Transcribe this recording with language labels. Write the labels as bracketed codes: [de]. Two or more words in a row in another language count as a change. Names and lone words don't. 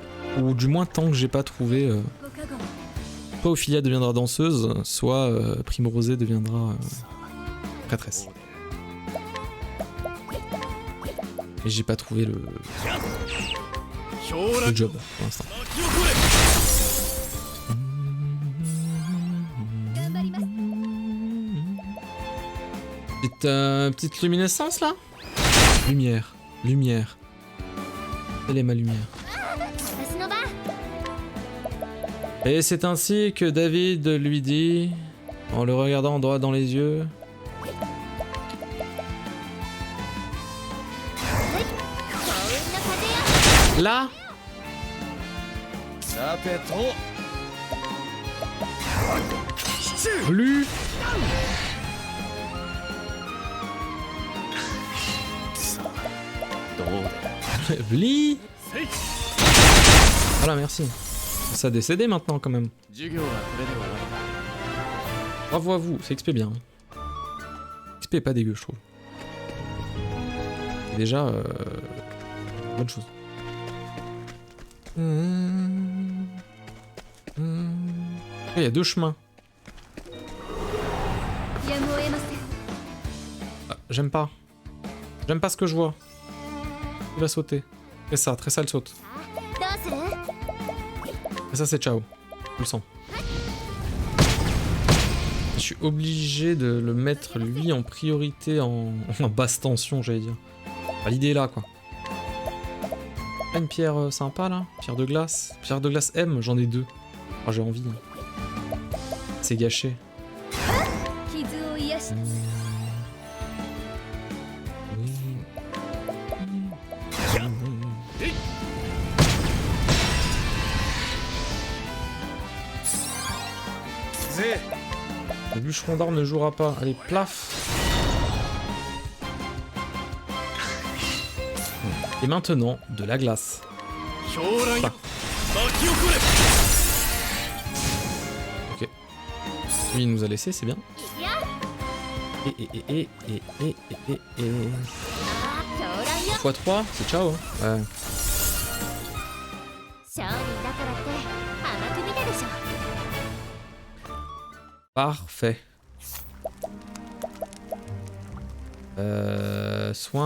[fr] Ou du moins tant que j'ai pas trouvé... [ja] ご加護 [fr] soit Ophilia deviendra danseuse, soit Primrosé deviendra prêtresse. Et j'ai pas trouvé le [ja] 狂乱 [fr] job pour l'instant. [ja] 巻き起これ頑張ります [fr] Petite luminescence là. Lumière, lumière. Elle est ma lumière. [ja] 私の番 [fr] Et c'est ainsi que David lui dit, en le regardant droit dans les yeux, [ja] 幸運の風よ [fr] là, [ja] さてと [fr] plus, [ja] さあどうだ [fr] Vli. [ja] せい [fr] Voilà, merci. Ça a décédé maintenant quand même. [ja] 授業はこれで終わりだ [fr] Bravo à vous, c'est XP bien. XP est pas dégueu, je trouve. Déjà, bonne chose. Il y a deux chemins. [ja] やむを得ません [fr] Ah, j'aime pas. J'aime pas ce que je vois. Il va sauter. Très ça, elle saute. [ja] どうする [fr] Et ça, c'est ciao. Je le sens. Je suis obligé de le mettre, lui, en priorité en basse tension, j'allais dire. Enfin, l'idée est là, quoi. Ah, une pierre sympa, là. Pierre de glace. Pierre de glace M, j'en ai 2. Oh, j'ai envie. C'est gâché. [ja] 傷を癒しぜ [fr] Le bûcheron d'armes ne jouera pas. Allez, plaf. Et maintenant, de la glace. [ja] 狂乱よ [fr] Ah. [ja] 巻き起これ [fr] Ok. Lui, il nous a laissé, c'est bien. [ja] いくよ [fr] Et. [ja] 狂乱よ [fr] x3, c'est ciao. Hein. Ouais. [ja] 商人だからって甘く見たでしょ [fr] Parfait. Soin.